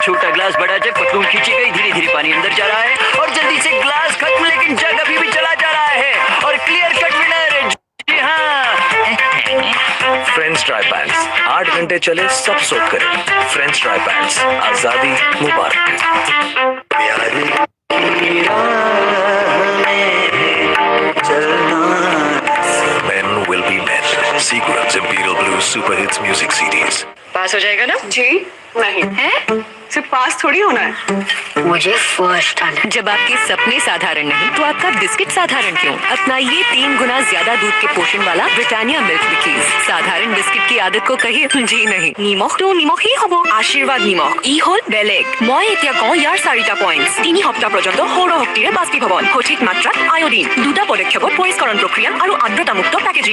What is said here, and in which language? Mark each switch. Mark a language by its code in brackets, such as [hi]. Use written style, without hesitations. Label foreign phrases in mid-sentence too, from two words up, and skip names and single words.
[hi] छोटा ग्लास बड़ा जग, पतलून खींची गई, धीरे धीरे पानी अंदर जा रहा है और जल्दी से ग्लास खत्म, लेकिन जग अभी भी चला जा रहा है और [en] clear cut winner. [hi] जी हाँ, फ्रेंड्स ड्राई पैंट्स 8 घंटे चले सब सोख करे। फ्रेंड्स ड्राई पैंट्स, आजादी मुबारक। [en] Men will be men। Seagram's Imperial Blue Super Hits Music CDs। [hi] पास हो जाएगा ना? जी नहीं है, सिर्फ पास थोड़ी होना है। मुझे फर्स्ट आना। जब आपके सपने साधारण नहीं तो आपका बिस्किट साधारण क्यों? अपनाइए 3 गुना ज्यादा दूध के पोषण वाला ब्रिटानिया मिल्क बिकीज। साधारण बिस्किट की आदत को कहिए जी नहीं। [as] নিমখ তো নিমখ হি হব। আশীৰ্বাদ নিমখ ই হল বেলেগ। মই এতিয়া কওঁ ইয়াৰ 4টা পইণ্টছ। 3 সপ্তাহ পৰ্যন্ত সৌৰ শক্তিৰে বাষ্পীভৱন, সঠিক মাত্ৰাত আয়োডিন, 2টা পদক্ষেপত পৰিষ্কৰণ প্ৰক্ৰিয়া আৰু আৰ্দ্ৰতামুক্ত পেকেজিং।